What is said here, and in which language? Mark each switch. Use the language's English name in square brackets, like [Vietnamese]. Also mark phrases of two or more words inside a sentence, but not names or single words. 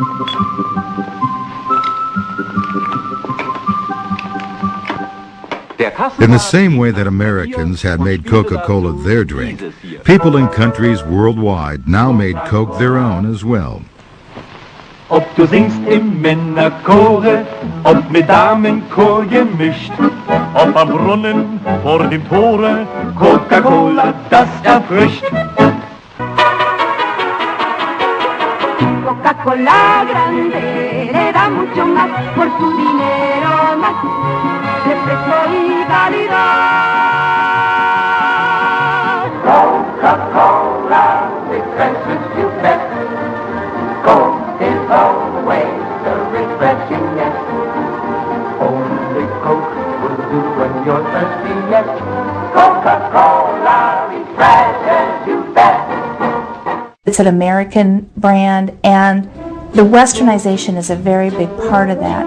[German] Der [English] In the same way that Americans had made Coca-Cola their drink, people in countries worldwide now made Coke their own as well. [German] Ob du singst im Männerchore und mit Damenchor gemischt, ob am Brunnen vor dem Tore, Coca-Cola, das erfrischt. [Spanish] Coca-Cola grande le da mucho más por su dinero más, refresco y calidad. [English] Coca-Cola, refreshes you best. Coke is always the refreshingness. Only Coke will do when you're thirsty, yes. Coca-Cola refreshes you best. It's an American brand, and the westernization is a very big part of that.